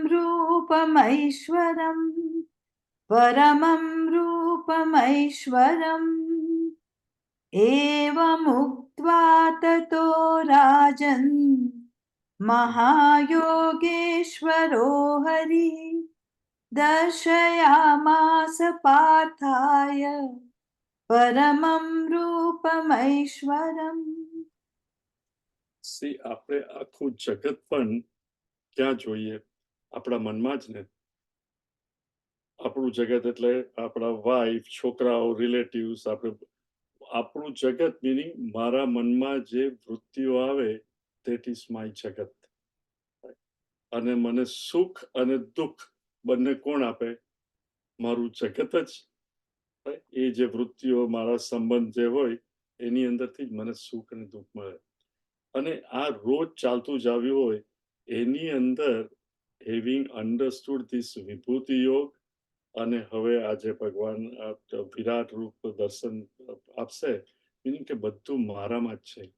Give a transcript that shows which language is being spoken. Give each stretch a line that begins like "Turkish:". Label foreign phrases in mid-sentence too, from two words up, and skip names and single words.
Sanskrit: रूपमैश्वरम् एवमुक्त्वा ततो राजन् महायोगेश्वरो हरिः दर्शयामास पार्थाय परमं रूपमैश्वरम्.
English: See,
Gujarati: આપણે આખું જગત પણ ક્યાં જોઈએ? આપણા મનમાં જ ને. આપણું જગત એટલે આપણા વાઈફ, છોકરાઓ, રિલેટિવ્સ, આપણું જગત મીનિંગ મારા મનમાં જે વૃત્તિઓ આવે
English: that is my
Gujarati: જગત. અને મને સુખ અને દુઃખ બંને કોણ આપે? મારું જગત જ. એ જે વૃત્તિઓ, મારા સંબંધ જે હોય એની અંદરથી જ મને સુખ અને દુઃખ મળે. અને આ રોજ ચાલતું જ આવ્યું હોય એની અંદર
English: having understood this
Gujarati: વિભૂતિ યોગ, અને હવે આજે ભગવાન વિરાટ રૂપ દર્શન આપશે, મીનિંગ કે બધું મારામાં જ છે.